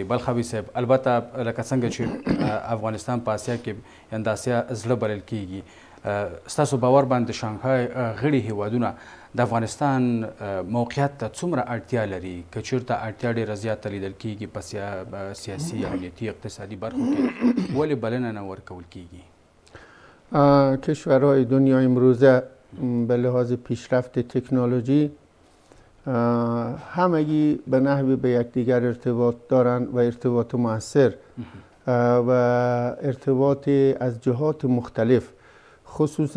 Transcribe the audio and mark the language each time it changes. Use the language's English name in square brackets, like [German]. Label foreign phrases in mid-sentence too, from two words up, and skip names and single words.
[Pashto] بل خبي صاحب، البته لکه څنګه چې افغانستان په اسیا کې یعنې د اسیا زړه بلل کېږي، ستاسو باور باندې شانګهای غړي هیوادونه د افغانستان موقعیت ته څومره اړتیا لري؟ که چېرته اړتیا ډېره زیاته لیدل کېږي په سیاسي، امنیتي، اقتصادي برخو کې، ولې بلنه نه ورکول کېږي؟ [Persian] کشورهای دنیا امروزه به لحاظ پیشرفت تکنولوژی همگی به نحوی به یکدیگر ارتباط دارند و ارتباط مؤثر و ارتباط از جهات مختلف، خصوصا